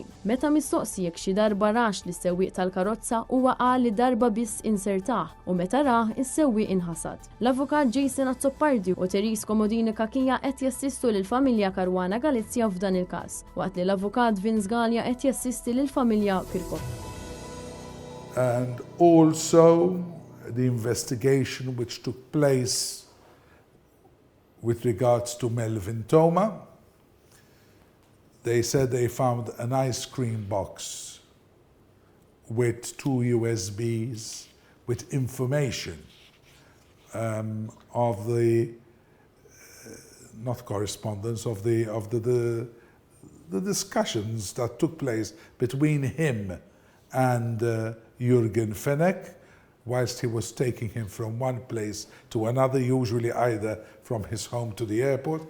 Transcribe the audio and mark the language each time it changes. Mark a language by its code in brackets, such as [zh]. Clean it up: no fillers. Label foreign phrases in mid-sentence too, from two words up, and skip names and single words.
[mt] Meta mistoqsi jekk xi darba rax li sewwieq tal-karozza huwa qal li darba biss insertaħ u meta rah is-sewwieq inħasad. L-avukat Jason Azzopardi u Teris Komodini Kakija qed jassistu lill-familja Caruana Galizia f'dan il-każ, waqt li l-avukat Vince Gallia qed jassisti lill-familja Kirkop. [en] and also the investigation which took place with regards to Melvin Toma. They said they found an ice cream box with 2 USBs with information of the not correspondence of the discussions that took place between him and Jürgen Fenech, whilst he was taking him from one place to another, usually either from his home to the airport